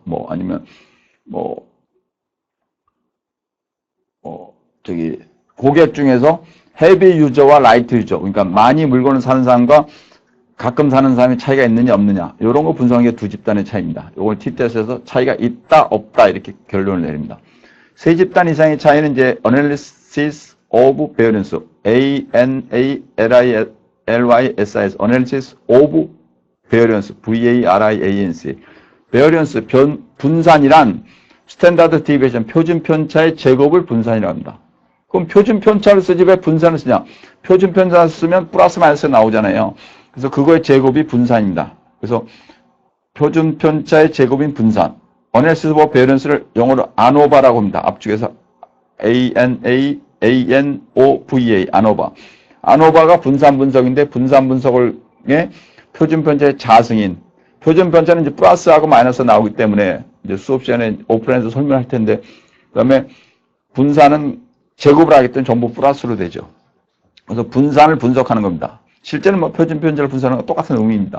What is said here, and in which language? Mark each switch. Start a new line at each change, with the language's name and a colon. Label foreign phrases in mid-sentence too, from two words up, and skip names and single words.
Korean: 뭐, 아니면, 고객 중에서 헤비 유저와 라이트 유저. 그러니까 많이 물건을 사는 사람과 가끔 사는 사람이 차이가 있느냐, 없느냐. 이런 거 분석하는 게 두 집단의 차이입니다. 이걸 T-테스트에서 차이가 있다, 없다, 이렇게 결론을 내립니다. 세 집단 이상의 차이는 이제
English: Analysis of Variance. A-N-A-L-I-S. Analysis of Variance, V-A-R-I-A-N-C.
Korean: Variance, 분산이란
English: Standard Deviation,
Korean: 표준 편차의 제곱을 분산이라고 합니다. 그럼 표준 편차를 쓰지 왜 분산을 쓰냐? 표준 편차를 쓰면 플러스 마이너스 나오잖아요. 그래서 그거의 제곱이 분산입니다. 그래서 표준 편차의 제곱인 분산.
English: Analysis of Variance
Korean: 를 영어로 ANOVA라고 합니다. 앞쪽에서 A-N-A-A-N-O-V-A, ANOVA. 아노바가 분산 분석인데 분산 분석의 표준 편차의 자승인. 표준 편차는 이제 플러스하고 마이너스 나오기 때문에 이제 수업 시간에 오프라인에서 설명할 텐데, 그다음에 분산은 제곱을 하기 때문에 전부 플러스로 되죠. 그래서 분산을 분석하는 겁니다. 실제는 뭐 표준 편차를 분석하는 거 똑같은 의미입니다.